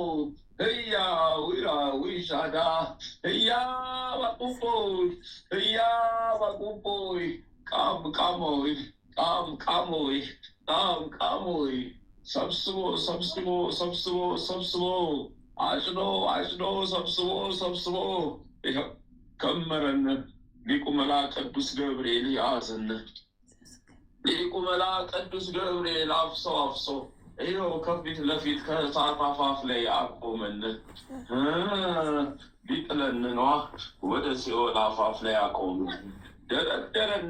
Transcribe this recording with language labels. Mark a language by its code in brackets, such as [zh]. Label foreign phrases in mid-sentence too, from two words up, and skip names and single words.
[am] Heya wira wishada, heya wakuboy, kamoy, subsumo, ashno, subsumo, ከመረን ሊቁ መልአከ ቅዱስ ገብርኤል ያዘን፣ ሊቁ መልአከ ቅዱስ ገብርኤል አፍሶ ይኸው ከፊት ለፊት ከእሳት አፋፍ ላይ አቆመን። ሊጥለን ነዋ፣ ወደ ሲኦል አፋፍ ላይ አቆመን። ደረደረን።